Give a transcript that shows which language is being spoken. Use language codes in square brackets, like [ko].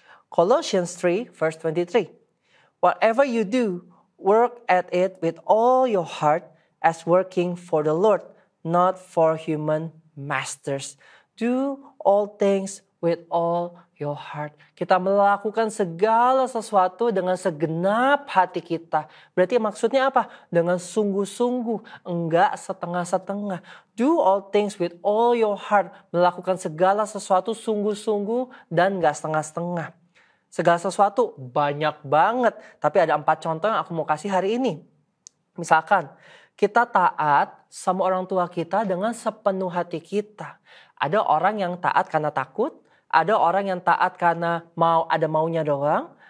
[en] Colossians 3 verse 23. Whatever you do, work at it with all your heart as working for the Lord, not for human masters. Do all things with all your heart. [id] Kita melakukan segala sesuatu dengan segenap hati kita. Berarti maksudnya apa? Dengan sungguh-sungguh, enggak setengah-setengah. [en] Do all things with all your heart. [id] Melakukan segala sesuatu sungguh-sungguh dan enggak setengah-setengah. Segala sesuatu banyak banget. Tapi ada 4 contoh yang aku mau kasih hari ini. Misalkan, kita taat sama orang tua kita dengan sepenuh hati kita. Ada orang yang taat karena takut. Ada orang yang taat karena ada maunya doang.